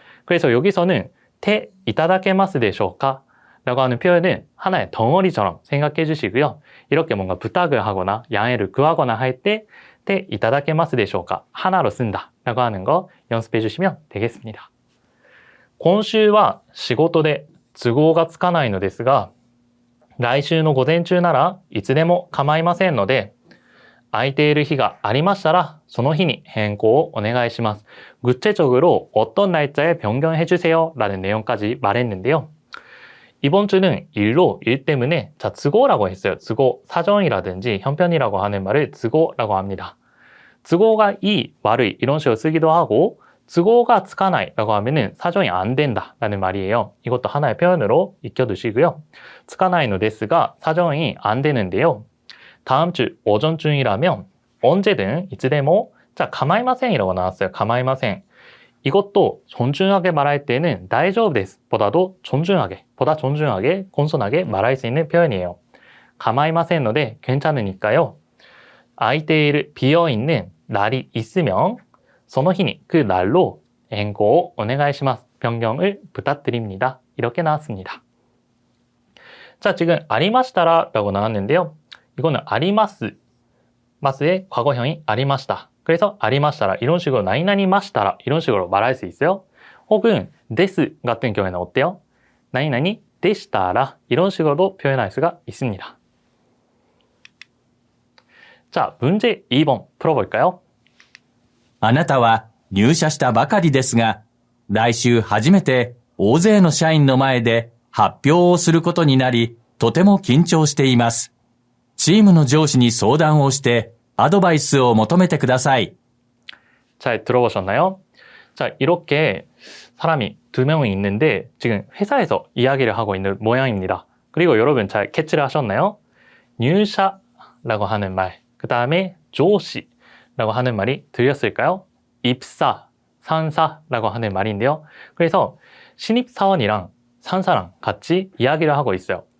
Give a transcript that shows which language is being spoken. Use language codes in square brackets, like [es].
[ko] 그래서 여기서는 테 이타다케마스 데쇼까 라고 하는 표현은 하나의 덩어리처럼 생각해 주시고요. 이렇게 뭔가 부탁을 하거나 양해를 구하거나 할 때 테 이타다케마스 데쇼까 하나로 쓴다 라고 하는 거 연습해 주시면 되겠습니다. [ja] 今週は仕事で都合がつかないのですが、来週の午前中ならいつでも構いませんので、空いている日がありましたらその日に変更をお願いします. [ko] 구체적으로 어떤 날짜에 변경해 주세요 라는 내용까지 말했는데요. 이번 주는 일 때문에 자, 즈고라고 했어요. 즈고, 사정이라든지 형편이라고 하는 말을 즈고라고 합니다. 즈고가 이, 와르이 이런 식으로 쓰기도 하고 都合가 [ja] つかない [ko] 라고 하면은 사정이 안 된다 라는 말이에요. 이것도 하나의 표현으로 익혀두시고요. [ja] つかないのですが [ko] 사정이 안 되는데요. 다음 주 오전중이라면 언제든 이츠데모 자, [ja] 構いません [ko] 이라고 나왔어요. [ja] 構いません. [ko] 이것도 존중하게 말할 때는 [ja] 大丈夫です [ko] 보다 존중하게, 공손하게 말할 수 있는 표현이에요. [ja] 構いません ので [ko] 괜찮으니까요. [ja] 空いている [ko] 비어있는 날이 있으면 [ja] その日に [ko] 그 날로 [ja] 変更を お願いします. [ko] 변경을 부탁드립니다. 이렇게 나왔습니다. 자, 지금 [ja] ありましたら [ko] 라고 나왔는데요. 이거는 [ja] あります [ko] 마스의 과거형이 [ja] ありました. [ko] 그래서 [ja] ありましたら [ko] 이런 식으로 [ja] 何々ましたら [ko] 이런 식으로 말할 수 있어요. 혹은 [ja] です [ko] 같은 경우에는 어때요? [ja] 何々でしたら [ko] 이런 식으로도 표현할 수가 있습니다. 자, 문제 2번 풀어볼까요? [ja] あなたは入社したばかりですが、来週初めて大勢の社員の前で発表をすることになり、とても緊張しています。チームの上司に相談をしてアドバイスを求めてください。 [ko] 잘 들어보셨나요? 자, 이렇게 사람이 2명이 있는데 지금 회사에서 이야기를 하고 있는 모양입니다. 그리고 여러분 잘 캐치를 하셨나요? [ja] 入社 [ko] 라고 하는 말, 그 다음에 조시라고 하는 말이 들렸을까요? 입사, 산사라고 하는 말인데요. 그래서 신입사원이랑 산사랑 같이 이야기를 하고 있어요.